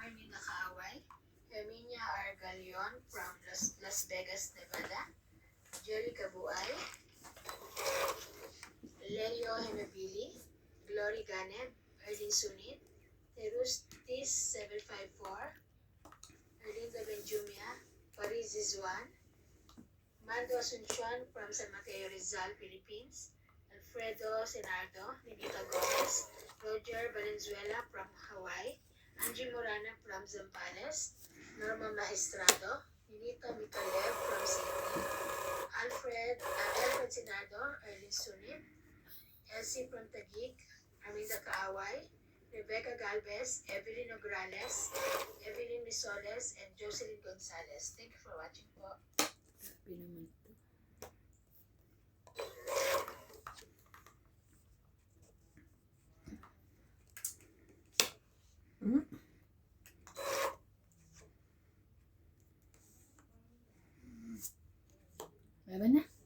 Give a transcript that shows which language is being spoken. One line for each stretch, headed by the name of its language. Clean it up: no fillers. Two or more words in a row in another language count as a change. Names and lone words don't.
English: Armina Kaaway, Herminia Argalion from Las Vegas, Nevada, Jerry Cabuay, Lelio Henabili, Glory Ganeb, Erlin Sunit, Terustis 754, Erlinda Benjumia, Paris Zizwan, Mando Asuncion from San Mateo Rizal, Philippines, Alfredo Senardo, Ninita Gomez, Roger Valenzuela from Hawaii, Angie Morana from Zambales, Norma Maestrado, Ninita Mikalev from Sydney, Alfred Senardo, Erlin Sunit, Elsie from Taguig, Aminda Kaaway, Rebecca Galvez, Evelyn Ograles, Evelyn Misoles, and Jocelyn Gonzalez. Thank you for watching po.
Filipino: Grabe naman to. Wala ba na?